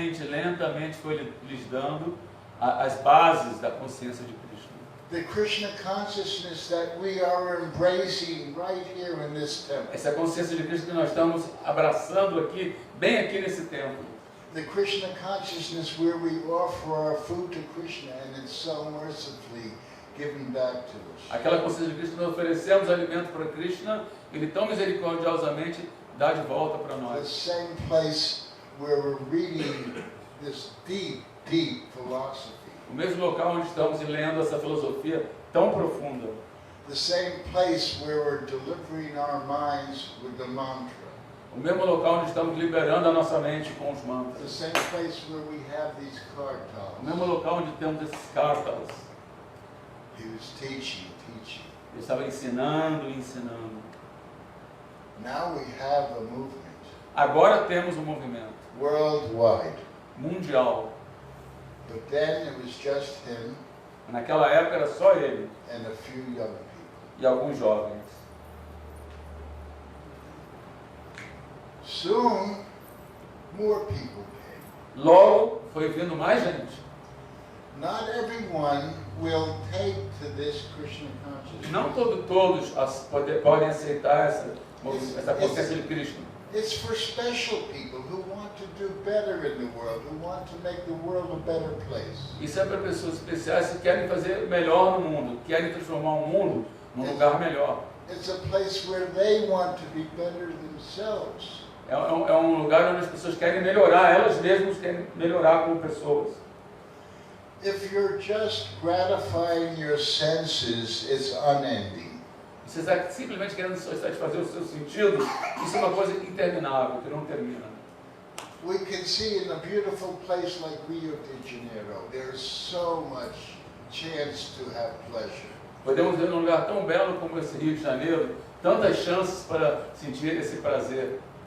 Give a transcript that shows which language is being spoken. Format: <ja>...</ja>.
<pt>lentamente foi lhes dando as bases da consciência de Krishna.</pt> <en>The Krishna consciousness that we are embracing right here in this temple.</en> <pt>Essa consciência de Krishna que nós estamos abraçando aqui, bem aqui nesse templo.</pt> <en>The Krishna consciousness where we offer our food to Krishna and it's so mercifully given back to us.</en> <pt>Aquela consciência de Krishna que nós oferecemos alimento para Krishna, ele tão misericordiosamente dá de volta para</pt> <en>The</en> <pt>nós.</pt> <en>same place where we're reading this deep philosophy.</en> <pt>O mesmo local onde estamos lendo essa filosofia tão profunda.</pt> <en>The same place where we're delivering our minds with the mantra.</en> <pt>O mesmo local onde estamos liberando a nossa mente com os</pt> <en>The</en> <pt>mantras.</pt> <en>same place where we have these card</en> <pt>O mesmo</pt> <en>talks.</en> <pt>local onde temos esses cartas.</pt> <en>He was teaching.</en> <pt>Ele estava ensinando.</pt> <en>Now we have a movement,</en> <pt>Agora temos um movimento</pt> <en>worldwide.</en> <pt>mundial.</pt> <en>But then it was just him</en> <pt>Naquela época era só ele</pt> <en>and a few young people.</en> <pt>e alguns jovens.</pt> <en>Soon, more people came.</en> <pt>Logo foi vindo mais gente.</pt> <en>Not everyone will take to this Krishna consciousness.</en> <pt>Não todos podem aceitar essa consciência de Krishna.</pt> <en>It's for special people who want to do better in the world, who want to make the world a better place.</en> <pt>Isso é para pessoas especiais que querem fazer melhor no mundo, querem transformar o mundo num lugar melhor.</pt> <en>It's a place where they want to be better themselves.</en> <pt>É um lugar onde as pessoas querem melhorar, elas mesmas querem melhorar como pessoas.</pt> <en>If you're just gratifying your senses, it's unending.</en> <pt>Se você está simplesmente querendo satisfazer os seus sentidos, isso é uma coisa interminável, que não termina.</pt> <en>We can see in a beautiful place like Rio de Janeiro, there's so much chance to have pleasure.</en> <pt>Podemos ver num lugar tão belo como esse Rio de Janeiro, tantas chances para sentir esse prazer.</pt>